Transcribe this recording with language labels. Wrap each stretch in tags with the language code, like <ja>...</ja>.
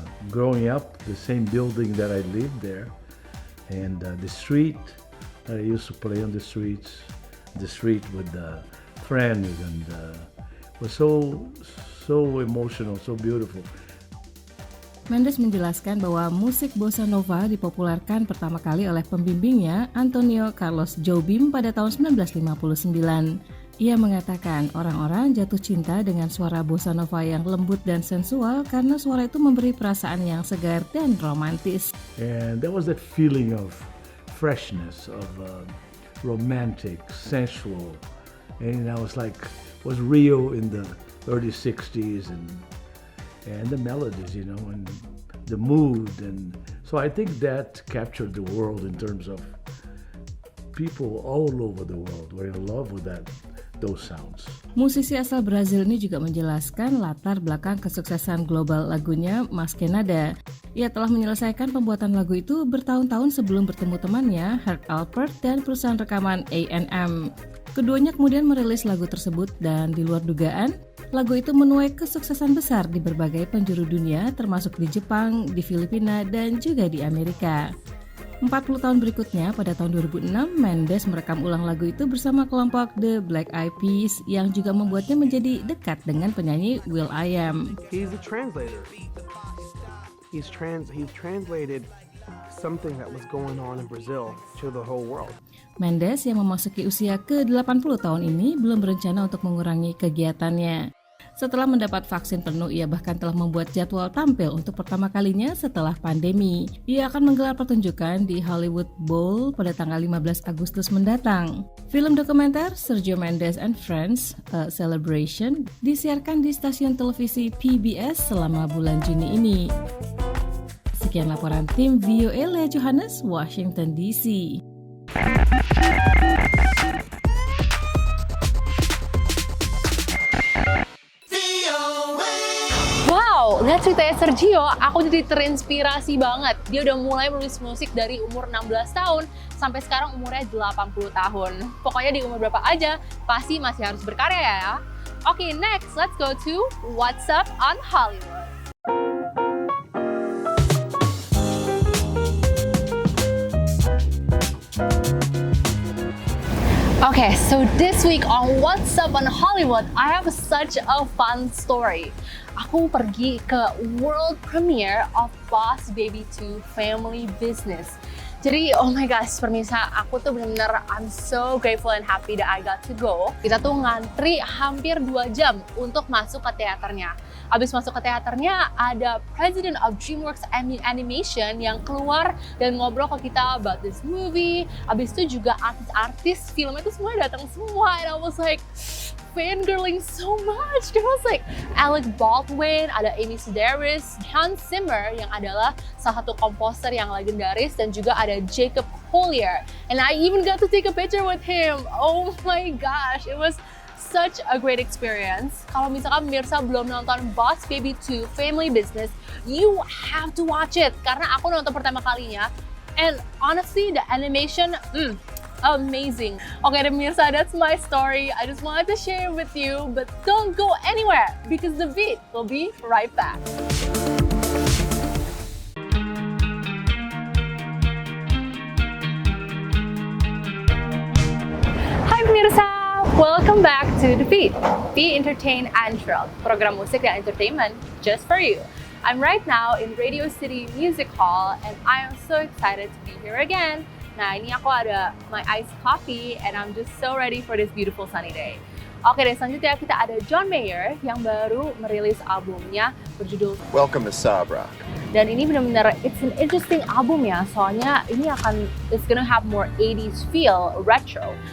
<en>Growing up, the same building that I lived there, and the street. I used to play on the street with friends, and it was so emotional, so beautiful.</en> <id>Mendes menjelaskan bahwa musik bossa nova dipopulerkan pertama kali oleh pembimbingnya Antonio Carlos Jobim pada tahun 1959. Ia mengatakan orang-orang jatuh cinta dengan suara bossa nova yang lembut dan sensual karena suara itu memberi perasaan yang segar dan romantis.</id> <en>And there was that feeling of freshness, of romantic, sensual, and I was was Rio in the early 60s, and the melodies, and the mood, and so I think that captured the world in terms of people all over the world were in love with those sounds.</en> <id>Musisi asal Brazil ini juga menjelaskan latar belakang kesuksesan global lagunya Mas Que Nada. Ia telah menyelesaikan pembuatan lagu itu bertahun-tahun sebelum bertemu temannya, Herc Alpert, dan perusahaan rekaman A&M. Keduanya kemudian merilis lagu tersebut dan di luar dugaan, lagu itu menuai kesuksesan besar di berbagai penjuru dunia, termasuk di Jepang, di Filipina, dan juga di Amerika. 40 tahun berikutnya, pada tahun 2006, Mendes merekam ulang lagu itu bersama kelompok The Black Eyed Peas yang juga membuatnya menjadi dekat dengan penyanyi will.i.am.</id> <en>He's a translator. He's translated something that was going on in Brazil to the whole world.</en> <id>Mendes yang memasuki usia ke-80 tahun ini belum berencana untuk mengurangi kegiatannya. Setelah mendapat vaksin penuh, ia bahkan telah membuat jadwal tampil untuk pertama kalinya setelah pandemi. Ia akan menggelar pertunjukan di Hollywood Bowl pada tanggal 15 Agustus mendatang. Film dokumenter Sergio Mendes and Friends, A Celebration, disiarkan di stasiun televisi PBS selama bulan Juni ini. Sekian laporan tim VOA Lea Johannes, Washington DC. Lihat ceritanya Sergio, aku jadi terinspirasi banget. Dia udah mulai menulis musik dari umur 16 tahun sampai sekarang umurnya 80 tahun. Pokoknya di umur berapa aja, pasti masih harus berkarya ya.</id> <en>Oke, next, let's go to What's Up on Hollywood. Okay, so this week on What's Up on Hollywood, I have such a fun story.</en> <id>Aku pergi ke</id> <en>world premiere of</en> <id>Boss Baby 2 Family Business. Jadi,</id> <en>oh my gosh,</en> <id>pemirsa, aku tuh bener-bener</id> <en>I'm so grateful and happy that I got to go.</en> <id>Kita tuh ngantri hampir 2 jam untuk masuk ke teaternya. Abis masuk ke teaternya, ada President of DreamWorks Animation yang keluar dan ngobrol ke kita</id> <en>about this movie.</en> <id>Abis itu juga artis-artis filmnya tuh semua datang semua.</id> <en>And I was like, fangirling so much. There was like</en> <id>Alec Baldwin, ada Amy Sedaris, Hans Zimmer yang adalah salah satu komposer yang legendaris, dan juga ada Jacob Collier.</id> <en>And I even got to take a picture with him. Oh my gosh, it was such a great experience.</en> <id>Kalau misalkan pemirsa belum nonton Boss Baby 2 Family Business,</id> <en>you have to watch it.</en> <id>Karena aku nonton pertama kalinya,</id> <en>and honestly, the animation, amazing. Okay,</en> <id>pemirsa,</id> <en>that's my story. I just wanted to share it with you, but don't go anywhere because The Beat will be right back.</en> <id>Hai pemirsa,</id> <en>welcome back to The Beat. Be entertained and thrilled.</en> <id>Program musik dan</id> <en>entertainment just for you. I'm right now in Radio City Music Hall and I am so excited to be here again.</en> <id>Nah, ini aku ada</id> <en>my iced coffee and I'm just so ready for this beautiful sunny day.</en> <id>Oke deh, selanjutnya kita ada John Mayer yang baru merilis albumnya berjudul</id> <en>Welcome to Sabra.</en> <id>Dan ini benar-benar</id> <en>it's an interesting album</en> <id>ya, soalnya ini</id> <en>it's gonna have more 80s feel, retro.</en>